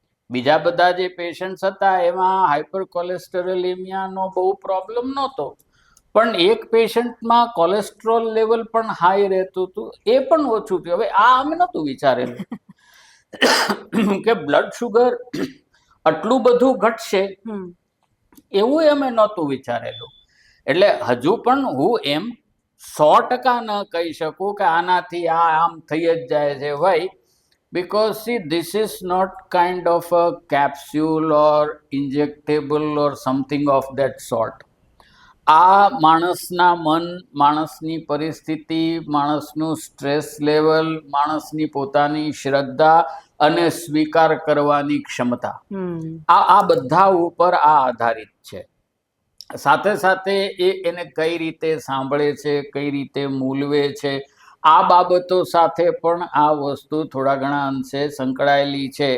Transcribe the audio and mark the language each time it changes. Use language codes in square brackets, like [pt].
[gu] બીજા બધા જે પેશન્ટ્સ હતા એમાં હાઇપર કોલેસ્ટેરોલેમિયાનો બહુ પ્રોબ્લેમ નહોતો, પણ એક પેશન્ટમાં કોલેસ્ટ્રોલ લેવલ પણ હાઈ રહેતું હતું, એ પણ ઓછું થયું. હવે આ અમે નહોતું વિચારેલું કે બ્લડ શુગર આટલું બધું ઘટશે, એવું અમે નહોતું વિચારેલું. એટલે હજુ પણ હું એમ 100% ન કહી શકું કે આનાથી આ આમ થઈ જ જાય છે. [en] ભાઈ, because see, this is not kind of a capsule or injectable or something of that sort. [gu] આ માણસના મન, માણસની પરિસ્થિતિ, માણસનું સ્ટ્રેસ લેવલ, માણસની પોતાની શ્રદ્ધા અને સ્વીકાર કરવાની ક્ષમતા, આ બધા ઉપર આ આધારિત છે. સાથે સાથે એને કઈ રીતે સાંભળે છે, કઈ રીતે મૂલવે છે, આ બાબતો સાથે પણ આ વસ્તુ થોડા ઘણા અંશે સંકળાયેલી છે.